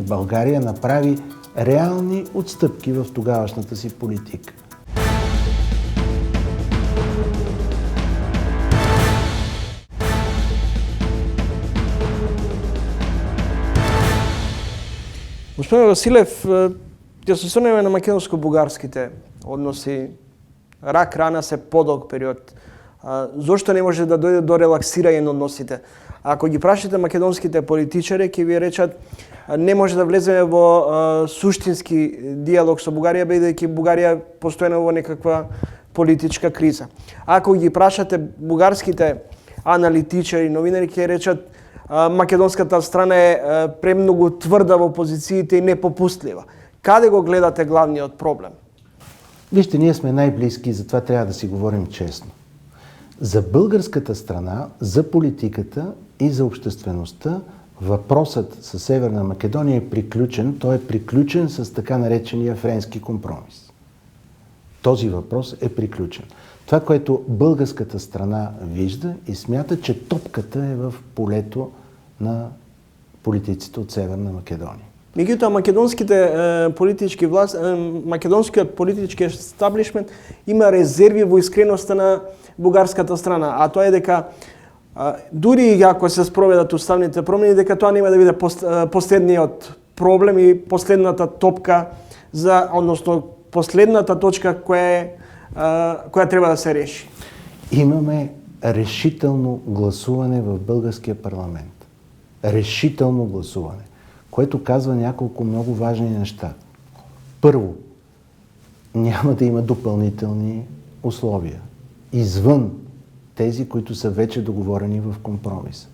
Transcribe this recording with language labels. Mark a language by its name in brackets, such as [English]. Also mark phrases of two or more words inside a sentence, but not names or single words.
[Bulgarian] България направи реални отстъпки в тогавашната си политика. [Macedonian] Господин Василев, ќе се осврнеме на македонско-бугарските односи. Рак рана се подолг период. Зошто не може да дојде до релаксирање на односите? Ако ги прашате македонските политичари, ќе ви речат не може да влеземе во суштински диалог со Бугарија, бидејќи Бугарија постојано во некаква политичка криза. Ако ги прашате бугарските аналитичари, новинари, ќе речат македонската страна е премногу тврда во позициите и непопустлива. Каде го гледате главниот проблем? [Bulgarian] Вижте, ние сме най-близки и затова трябва да си говорим честно. За българската страна, за политиката и за обществеността въпросът със Северна Македония е приключен. Той е приключен с така наречения френски компромис. Този въпрос е приключен. Това, което българската страна вижда и смята, че топката е в полето на политиците от Северна Македония. [Macedonian] Меѓутоа, македонскиот политички естаблишмент има резерви во искреноста на бугарската страна, а тоа е дека дури ако се спроведат уставните промени, дека тоа нема да биде последниот проблем и последната топка односно последната точка која е која треба да се реши. [Bulgarian] Имаме решително гласуване в българския парламент. Решително гласуване, което казва няколко много важни неща. Първо, няма да има допълнителни условия, извън тези, които са вече договорени в компромис.